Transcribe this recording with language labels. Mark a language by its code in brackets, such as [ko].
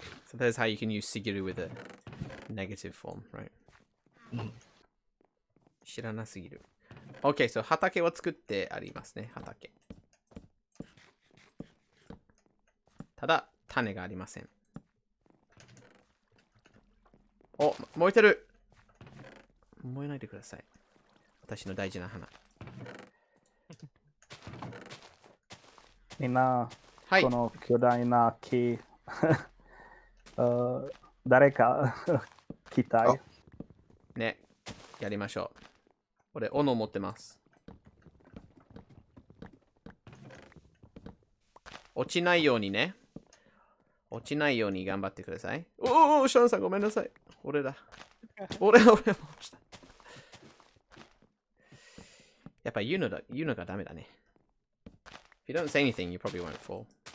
[en] So that's how you can use Sigiru with a negative form, right? [ja] 知らなすぎる。 [en] OK, so [ja] 畑を作ってありますね。畑。ただ、種がありません。お、燃えてる。燃えないでください。私の大事な花。みんな、はいこ。の巨大な木、誰か来たい？ね、やりましょう。俺、斧持ってます。落ちないようにね。落ちないように頑張ってください。お、シャンさんごめんなさい。俺だ。俺も落ちた。やっぱ言うのがダメだね。 [en] If you don't say anything, you probably won't fall.